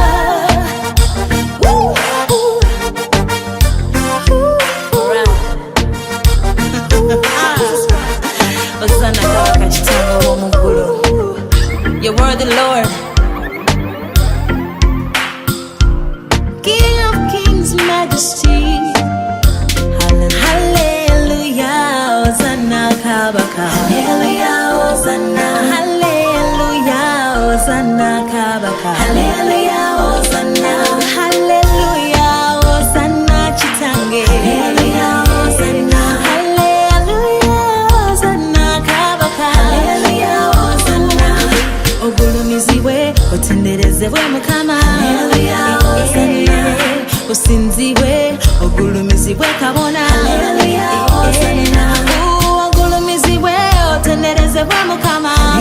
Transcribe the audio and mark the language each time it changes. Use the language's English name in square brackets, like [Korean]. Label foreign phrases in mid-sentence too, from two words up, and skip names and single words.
[English] You're worthy, Lord. King of kings, majesty. Hallelujah, Hosanna, Kabaka. Hallelujah, Hosanna. Hallelujah, Hosanna, Kabaka. Hallelujah, Hosanna. Hallelujah, Hosanna, Chitange. Hallelujah, Hosanna. Hallelujah, Hosanna, Kabaka. Hallelujah, Hosanna. [Ganda] Ogulumizibwe otenderezebwe Mukama osinzibwe ogulumizibwe kabona ogulumizibwe otenderezebwe Mukama